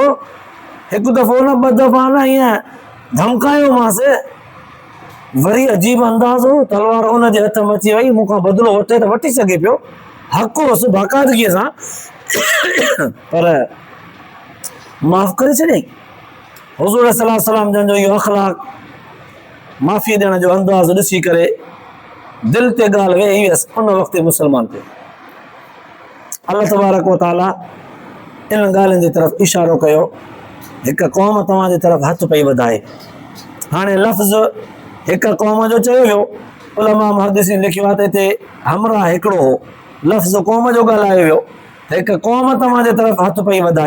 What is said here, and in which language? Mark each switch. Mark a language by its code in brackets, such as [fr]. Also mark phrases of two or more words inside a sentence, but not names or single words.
[sd] हिकु दफ़ो न ॿ दफ़ा न ईअं धमकायोमांसि, वरी अजीब अंदाज़ हो, तलवार हुन जे हथ में अची वई, मूंखां बदिलो वठे त वठी सघे पियो, हक़ हुअसि बाक़ाइदगीअ सां, पर माफ़ करे छॾियईं। हुज़ूर [ar] صلى الله عليه وسلم [sd] जन जो इहो अख़लाक़, माफ़ी ॾियण जो अंदाज़ ॾिसी करे दिलि ते ॻाल्हि वेही वियसि उन वक़्तु मुस्लमान ते। अल्लाह [ar] تبارك و تعالى [sd] इन ॻाल्हियुनि जी तरफ़ इशारो कयो, हिकु क़ौम तव्हांजे तरफ़ हथ पई वधाए। हाणे लफ़्ज़ हिकु क़ौम जो चयो वियो, उलमा मुहद्दिसीन लिखियो आहे त हिते हमराह हिकिड़ो हो, लफ़्ज़ क़ौम जो ॻाल्हायो वियो, हिकु क़ौम तव्हांजे तरफ़ हथ पई वधाए।